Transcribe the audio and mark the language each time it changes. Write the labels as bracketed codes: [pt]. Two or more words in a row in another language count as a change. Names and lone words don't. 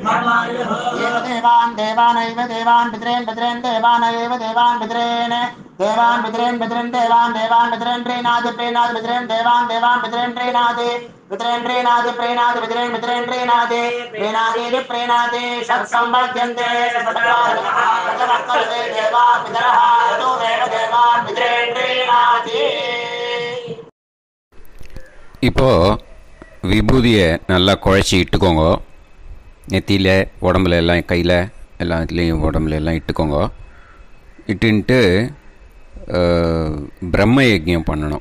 [sa] देवान् देवान् पितॄन् देवानैव देवान् पितॄन् देवान् पितॄन् प्रीणाति पितॄन् देवान् पितॄन् प्रीणाति प्रीणाति षट्संवर्ध्यन्ते देवा पितरः देवान् पितॄन् प्रीणाति. [ta] இப்போ விபூதியை நல்லா குழச்சி இட்டுக்கோங்க. நெத்தியில் உடம்புல எல்லாம் கையில் எல்லாத்துலேயும் உடம்புல எல்லாம் இட்டுக்கோங்க. இட்டுன்ட்டு பிரம்ம யஜ்ஞம் பண்ணணும்.